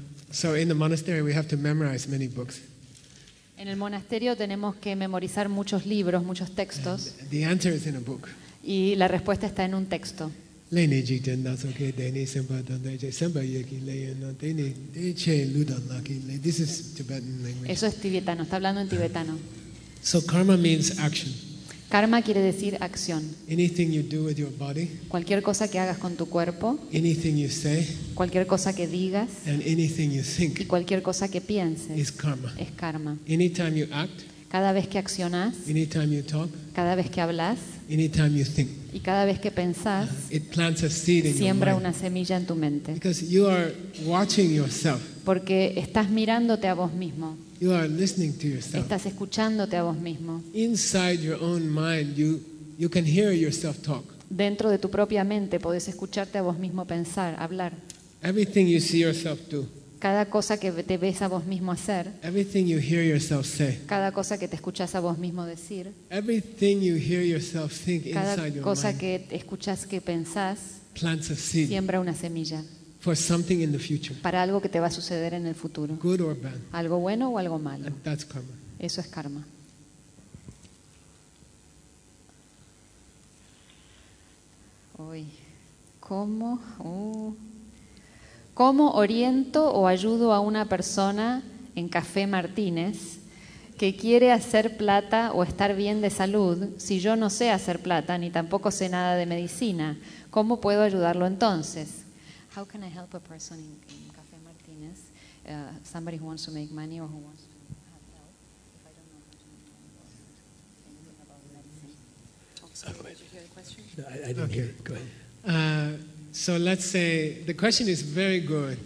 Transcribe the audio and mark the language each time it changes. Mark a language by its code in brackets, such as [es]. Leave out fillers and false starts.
[en] So in the monastery we have to memorize many books. [es] En el monasterio tenemos que memorizar muchos libros, muchos textos. [en] And the answer is in a book. [es] Y la respuesta está en un texto. [en] This is Tibetan language. [es] Eso es tibetano, está hablando en tibetano. [en] So karma means action. [es] Karma quiere decir acción. [en] Anything you do with your body, [es] cualquier cosa que hagas con tu cuerpo, [en] anything you say, [es] cualquier cosa que digas, [en] and anything you think, [es] y cualquier cosa que pienses, [en] is karma. [es] Es karma. [en] Anytime you act, [es] cada vez que accionas, [en] anytime you talk, [es] cada vez que hablas, [en] anytime you think, [es] y cada vez que pensás, [en] it plants a seed in your [es] siembra una semilla en tu mente. [en] Because you are watching yourself. [es] Porque estás mirándote a vos mismo. [en] You are listening to yourself. [es] Estás escuchándote a vos mismo. [en] Inside your own mind, you can hear yourself talk. [es] Dentro de tu propia mente podés escucharte a vos mismo pensar, hablar. [en] Everything you see yourself do. [es] Cada cosa que te ves a vos mismo hacer. [en] Everything you hear yourself say. [es] Cada cosa que te escuchas a vos mismo decir. [en] Everything you hear yourself think inside your mind. [es] Cada cosa que escuchas que pensás. [en] Plants a seed. [es] Siembra una semilla. [en] For something in the future. [es] Para algo que te va a suceder en el futuro. [en] Good or bad. [es] Algo bueno o algo malo. [en] And that's karma. [es] Eso es karma. Uy. ¿Cómo oriento o ayudo a una persona en Café Martínez que quiere hacer plata o estar bien de salud si yo no sé hacer plata ni tampoco sé nada de medicina? ¿Cómo puedo ayudarlo entonces? [en] How can I help a person in Café Martínez, somebody who wants to make money or who wants to have help, if I don't know anything about medicine? Oh, sorry, did you hear the question? No, I didn't hear it. Go ahead. So let's say the question is very good.